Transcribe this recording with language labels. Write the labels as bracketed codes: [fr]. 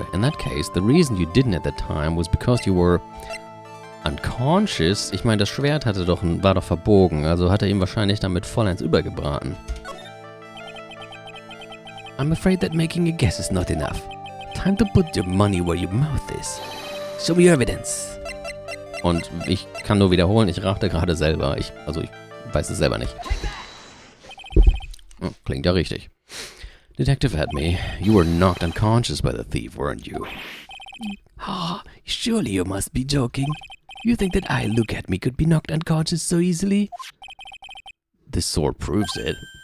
[en] In that case, the reason you didn't at the time was because you were unconscious. [de] Ich meine, das Schwert war doch verbogen, also hat er ihm wahrscheinlich damit vollends übergebraten. [en] I'm afraid that making a guess is not enough. Time to put your money where your mouth is. Show me your evidence. [de] Und ich kann nur wiederholen, ich rate gerade selber. Ich weiß es selber nicht. Oh, klingt ja richtig. [en] Detective aRdW, you were knocked unconscious by the thief, weren't you? Ah, surely you must be joking. You think that I, look at me, could be knocked unconscious so easily? This sword proves it.